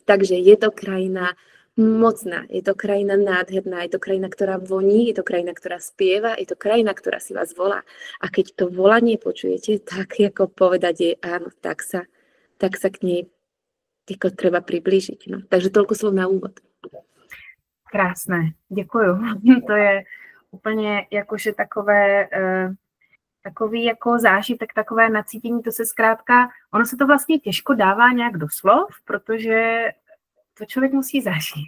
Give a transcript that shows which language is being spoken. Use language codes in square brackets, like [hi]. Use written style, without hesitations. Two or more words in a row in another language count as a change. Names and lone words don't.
[sk] Takže je to krajina mocná, je to krajina nádherná, je to krajina, ktorá voní, je to krajina, ktorá spieva, je to krajina, ktorá si vás volá. A keď to volanie počujete, tak ako povedať je áno, tak sa k nej treba priblížiť. No. Takže toľko slov na úvod. [cs] Krásné, děkuju. To je úplně jakože takový jako zážitek, takové nacítění, to se zkrátka, ono se to vlastně těžko dává nějak do slov, protože to člověk musí zažít.